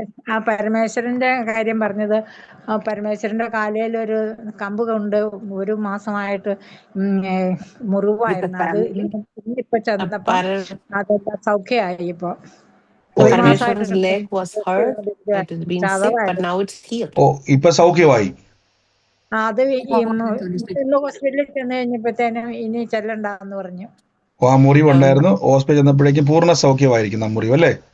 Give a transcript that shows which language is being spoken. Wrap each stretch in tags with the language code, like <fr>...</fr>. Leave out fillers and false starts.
<ml>ആ പരമേശ്വരന്റെ കാര്യം പറഞ്ഞത്, പരമേശ്വരന്റെ കാലയിൽ ഒരു കമ്പ് കൊണ്ട് 1 മാസമായിട്ട് മുറിവായിരുന്നു. അത് ഇന്നിപ്പോ ചെന്നപ്പോ അതെല്ലാം സൗഖ്യമായി. ഇപ്പൊ</ml> <en>Parameshwaran's leg was hurt, it has been sick, but now it's healed.</en> <ml>ഓ, ഇപ്പൊ സൗഖ്യമായി. അത് ഹോസ്പിറ്റലിൽ ചെന്ന് കഴിഞ്ഞപ്പോഴത്തേനും ഇനി ചെല്ലണ്ടെന്ന് പറഞ്ഞു. ആ മുറിവുണ്ടായിരുന്നു, ഹോസ്പിറ്റൽ ചെന്നപ്പോഴേക്കും പൂർണ്ണ സൗഖ്യമായിരിക്കും ആ മുറിവ് അല്ലേ?</ml>